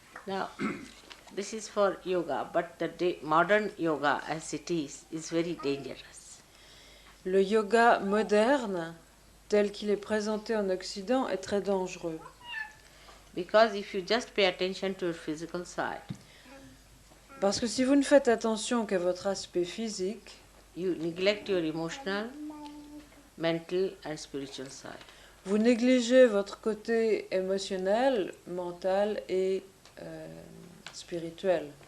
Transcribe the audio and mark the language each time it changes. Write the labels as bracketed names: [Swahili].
[English] Now, this is for yoga, but the modern yoga as it is very dangerous. [French] Le yoga moderne, tel qu'il est présenté en Occident, est très dangereux. [English] Because if you just pay attention to your physical side, [French] Parce que si vous ne faites attention qu'à votre aspect physique, [English] you neglect your emotional, mental and spiritual side. [French] vous négligez votre côté émotionnel, mental et spirituel.